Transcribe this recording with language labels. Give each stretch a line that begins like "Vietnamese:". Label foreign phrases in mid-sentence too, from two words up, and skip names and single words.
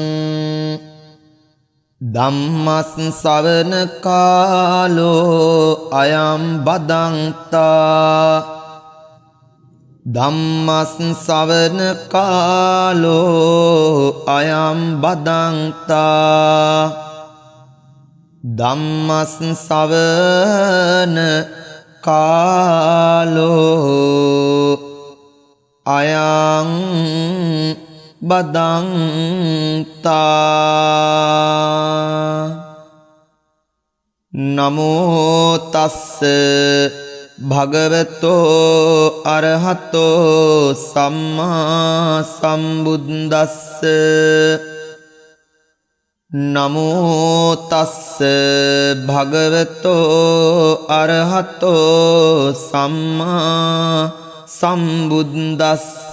Pali: ධම්මස් සවන කාලෝ අයම් බදන්තා ධම්මස් සවන කාලෝ අයම් බදන්තා ධම්මස් සවන කාලෝ අයං බදන්තා නමෝ තස්ස භගවතෝ අරහතෝ සම්මා සම්බුද්දස්ස නමෝ තස්ස භගවතෝ අරහතෝ සම්මා සම්බුද්දස්ස